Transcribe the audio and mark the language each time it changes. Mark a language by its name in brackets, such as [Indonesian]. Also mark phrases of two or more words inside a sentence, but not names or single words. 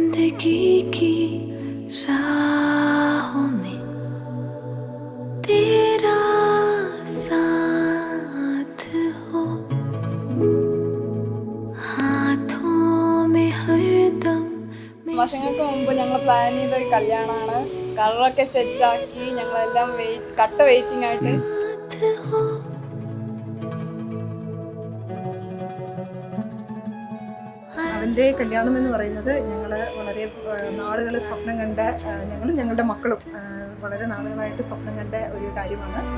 [Hindi] जिंदगी की राहों में तेरा साथ हो, हाथों में हरदम [Malayalam] വർഷങ്ങൾക്ക് മുമ്പ് ഞങ്ങൾ പ്ലാൻ ചെയ്ത ഒരു കല്യാണമാണ്. കളറൊക്കെ സെറ്റാക്കി ഞങ്ങളെല്ലാം കട്ട വെയിറ്റിംഗ് ആയിട്ട്. [Hindi] हो। [Malayalam] അവൻ്റെ കല്യാണം എന്ന് പറയുന്നത് ഞങ്ങൾ വളരെ നാളുകൾ സ്വപ്നം കണ്ട, ഞങ്ങളും ഞങ്ങളുടെ മക്കളും വളരെ നാളുകളായിട്ട് സ്വപ്നം കണ്ട ഒരു കാര്യമാണ്.